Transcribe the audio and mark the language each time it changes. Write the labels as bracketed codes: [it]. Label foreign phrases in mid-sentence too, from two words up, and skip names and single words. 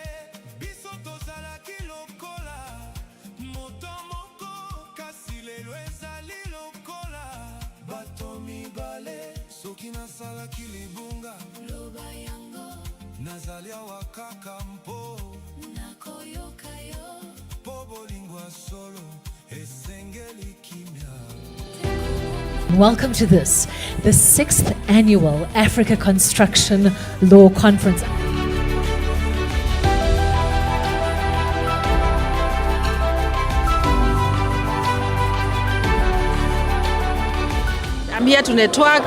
[ln] Biso tozalaki lokola moto moko, kasi lelo ezali lokola bato mibale. Soki nasalaki libunga, loba yango, nazali awa kaka mpo nakoyoka yo, po bolingo ya solo esengeli kimia. [en] Welcome to this, the 6th annual Africa Construction Law Conference. I'm here to network.